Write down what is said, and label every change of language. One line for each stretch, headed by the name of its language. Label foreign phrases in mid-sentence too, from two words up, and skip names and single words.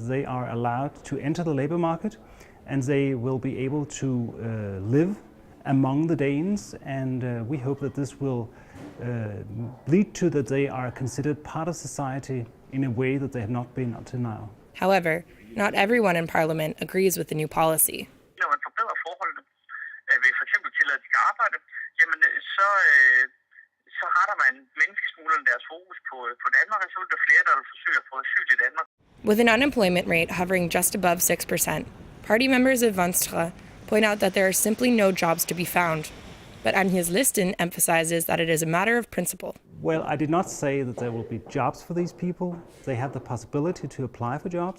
English: They are allowed to enter the labor market and they will be able to live among the Danes, and we hope that this will lead to that they are considered part of society in a way that they have not been until now. However, not everyone in Parliament agrees with the new policy.
Danish: Når man forbedrer forholdene ved for eksempel tilladelse til arbejde, jamen så retter man menneskesmuglerne deres fokus på Danmark, og så vil der flere, der vil forsøge at få asyl i Danmark.
English: With an unemployment rate hovering just above 6%, party members of Venstre point out that there are simply no jobs to be found. But Enhedslisten emphasizes that it is a matter of principle. Well, I did not say that there will be jobs for these people. They have the possibility to apply for jobs.